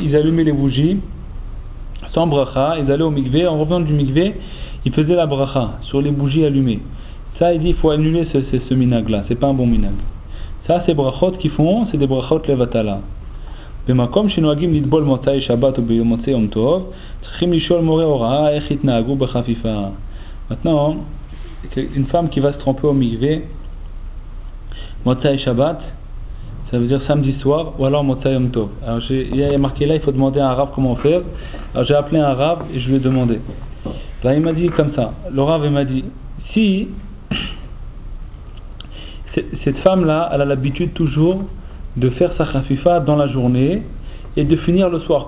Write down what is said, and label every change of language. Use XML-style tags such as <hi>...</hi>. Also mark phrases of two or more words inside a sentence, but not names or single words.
<fr>Ils allumaient les bougies sans bracha, ils allaient au mikvé, en revenant du mikvé ils faisaient la bracha sur les bougies allumées. Ça il dit il faut annuler ce minag là, c'est pas un bon minag. Ça c'est brachot qu'ils font, c'est des</fr> <he>ברכות לבטלה. במקום שנוהגים לטבול מוצאי שבת ובמוצאי יום טוב צריכים לשאול מורה הוראה איך יתנהגו בחפיפה.</he> <fr>Maintenant, une femme qui va se tremper au mikvé</fr> <he>מוצאי שבת,</he> <fr>ça veut dire samedi soir, ou alors</fr> <he>מוצאי יום טוב.</he> <fr>Alors il y a marqué là, il faut demander à un Rav comment faire. Alors j'ai appelé un Rav et je lui ai demandé. Là il m'a dit comme ça, le Rav il m'a dit, si cette femme-là, elle a l'habitude toujours de faire sa chafifa dans la journée et de finir le soir.</fr>